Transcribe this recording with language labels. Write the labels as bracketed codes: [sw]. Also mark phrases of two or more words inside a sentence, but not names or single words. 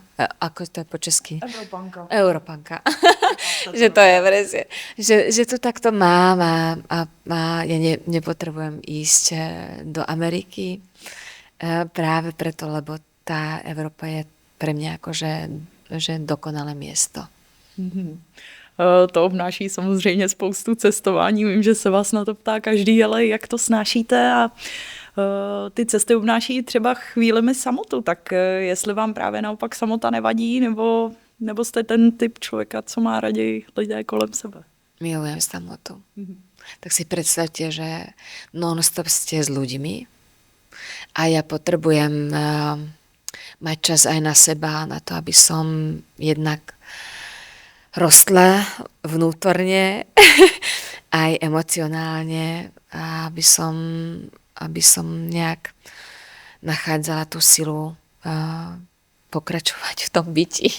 [sk] Ako to je po česky? Európanka. Že to je presne. Že to takto mám a ja nepotrebujem ísť do Ameriky práve preto, lebo tá Európa je pre mňa akože že dokonalé miesto. [cs] To obnáší samozřejmě spoustu cestování. Vím, že se vás na to ptá každý, ale jak to snášíte a ty cesty obnáší třeba chvílemi samotu, tak jestli vám právě naopak samota nevadí, nebo jste ten typ člověka, co má raději lidé kolem sebe? [sk] Milujem samotu. Tak si predstavte, že non-stop ste s ľuďmi a ja potrebujem mať čas aj na seba, na to, aby som jednak rostla vnútorne, aj emocionálne, a aby som nejak nachádzala tú silu pokračovať v tom byti.